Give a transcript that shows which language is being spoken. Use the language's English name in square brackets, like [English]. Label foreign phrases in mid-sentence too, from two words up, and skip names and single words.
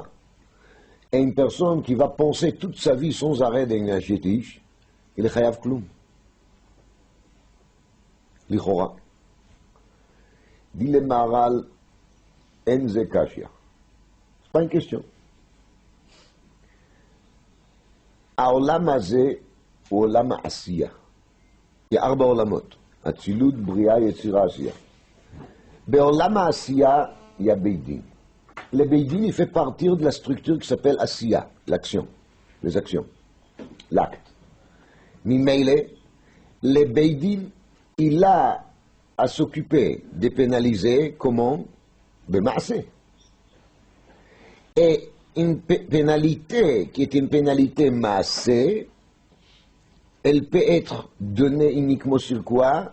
[French] Et une personne qui va penser toute sa vie sans arrêt d'un Eishetish, il est [Hebrew] חייב כלום. Lichora. [French] Dit le Maharal, [Hebrew] אין זה קושיה. [French] C'est pas une question. [Hebrew] העולם הזה הוא עולם העשייה. יש 4 עולמות, אצילות, בריאה, יצירה, עשייה. בעולם העשייה, [French] il y a [Hebrew] בית דין. Le בית דין, [French] il fait partir de la structure qui s'appelle עשייה, l'action, les actions, l'acte. [Hebrew] ממילא, le בית דין, [French] il a à s'occuper de pénaliser, comment? [Hebrew] במעשה. [French] Et une pénalité qui est une pénalité massée, elle peut être donnée uniquement sur quoi?